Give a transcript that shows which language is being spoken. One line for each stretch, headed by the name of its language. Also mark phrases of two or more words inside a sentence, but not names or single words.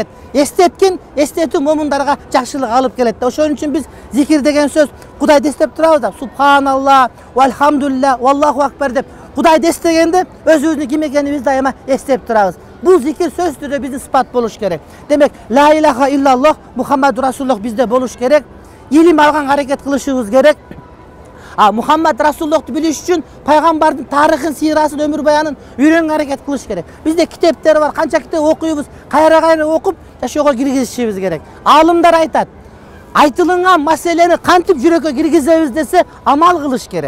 Kyrgyz: Эстеткин, эстетүү момундарга жакшылык алып келет. Ошон үчүн биз зикир деген сөз Кудайды эстеп турабыз да.
Arabic: سبحان الله والحمد لله والله أكبر
Kyrgyz: деп Кудайды эстегенде өзүбүздүн ким экенибизди дайыма эстеп турабыз. Бул зикир сөз түрдө биздин сыпат болуш керек. Демек,
Arabic: لا إله إلا الله محمد رسول الله
Kyrgyz: бизде болуш керек. Илим алган аракет кылышыбыз керек. Мухаммад Расулуллахты билиш үчүн пайгамбардын тарыхын, сыйрасын, өмүр баянын үйрөнгөн аракет кылыш керек. Бизде китептер бар, канча китеп окуйбуз, кайра-кайра окуп, жашоого киргизишибиз керек. Аалымдар айтат, айтылган маселени кантип жүрөккө киргизебиз десе, амал кылыш керек.